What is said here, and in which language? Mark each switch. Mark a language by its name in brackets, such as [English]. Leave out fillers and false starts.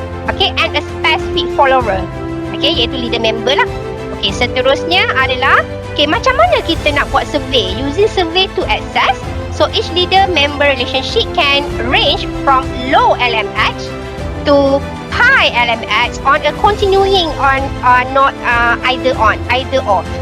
[English] Okay, and a specific follower. Okay, iaitu leader member lah. [Malay] Okay, seterusnya adalah macam mana kita nak buat survey? [English] Using survey to assess. So each leader member relationship can range from low LMX to high LMX on a continuing on not either or.